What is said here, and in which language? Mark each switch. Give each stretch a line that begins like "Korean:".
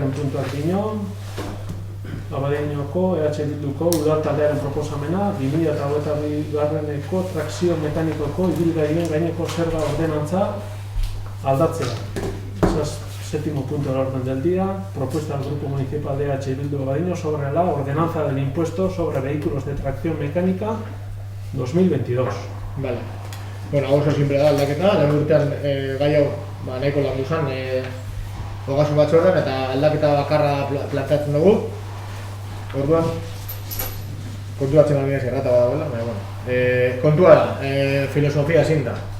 Basque: puntuak dino, Abadeinoko, Bilduko, udal taldearen proposamena, 2022ko trakzio mekanikoko ibilgailuen gaineko zerga ordenantza aldatzea. Esas 7.
Spanish: punto del orden del día, propuesta del Grupo Municipal de Bildu Abadiño sobre la ordenanza del impuesto sobre vehículos de tracción mecánica 2022. Vale.
Basque: Bueno, hau oso simple da aldaketa, lehen urtean gai hau nahiko landu zen ogasun batzordean eta aldaketa bakarra planteatzen dugu. Orduan, konturatzen albinez errata badagoela, baina bueno. Kontua da, filosofia ezin da.